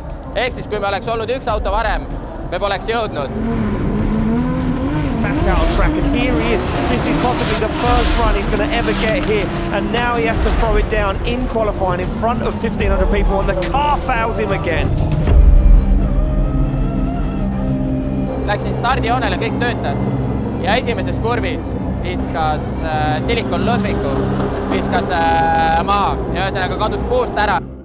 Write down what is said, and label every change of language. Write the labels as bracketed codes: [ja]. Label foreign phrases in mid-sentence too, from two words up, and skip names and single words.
[et] Ehk siis, kui me oleks olnud üks auto varem, me poleks jõudnud. [en] Back out on track and here he is. This is possibly the first run he's going to ever get here and now he has to throw it down in qualifying in front of 1,500 people and the car fails him again. [et] Läksin stardijoonele, kõik töötas ja esimeses kurvis viskas Silicon Ludviku, viskas maha ja ühesõnaga kadus puust ära.